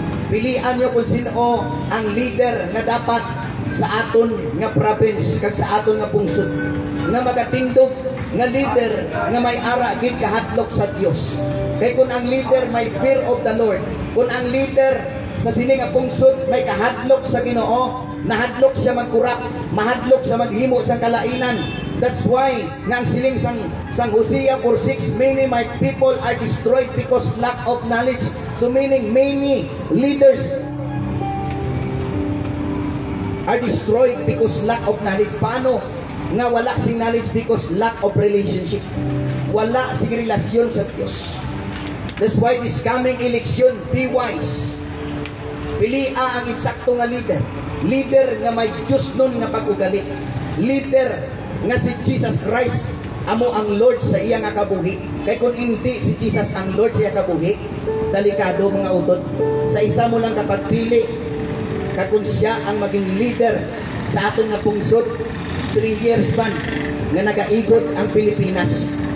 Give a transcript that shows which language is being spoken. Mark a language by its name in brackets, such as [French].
[Hiligaynon] Pilian nyo kung sino ang leader nga dapat sa aton nga province kag sa aton nga pungsod, nga magatindog nga leader nga may ara gid kahadlok sa Dios. Kay kung ang leader may [English] fear of the Lord, [Hiligaynon] kung ang leader sa sini nga pungsod may kahadlok sa Ginoo, nahadlok siya magkurap, mahadlok sa maghimo sa kalainan. [English] That's why [Hiligaynon] nga ang siling sang [English] Hosea 4:6, "Many my people are destroyed because lack of knowledge." So meaning many leaders are destroyed because lack of knowledge. [Hiligaynon] Paano nga wala sing knowledge? [English] Because lack of relationship. [Hiligaynon] Wala sing relasyon sa Dios. [English] That's why this coming election, be wise. [Hiligaynon] Pilia ang eksakto nga leader. Leader nga may Diyos nun nga pag-ugali. Leader nga si Jesus Christ amo ang Lord sa iya nga kabuhi. Kay kung hindi si Jesus ang Lord sa iya kabuhi, delikado mga utod. Sa isa mo lang kapagpili, kung siya ang maging leader sa aton nga pungsod, 3 years ban nga nagaigot ang Pilipinas.